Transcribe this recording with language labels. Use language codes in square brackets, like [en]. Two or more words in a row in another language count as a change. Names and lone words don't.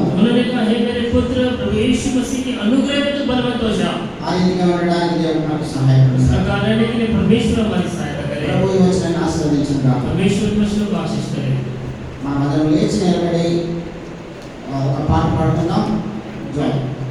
[hi] उन्होंने कहा हे मेरे पुत्र प्रभु यीशु मसीह के अनुग्रह में तू बलवंत हो जा। [te] ఆ రీతిగా ఉండడానికి దేవుడు నాకు [hi] इस [te] సహాయపడతాడు. [hi] प्रकार रहने के लिए परमेश्वर हमारी सहायता करे। [te] ప్రభు ఈ వచనాన్ని ఆశీర్వదించును గాక. [hi] परमेश्वर वचनों को आशीष करे। [te] మనం అందరం లేచి నిలబడి ఒక పాట పాడుకుందాం. జై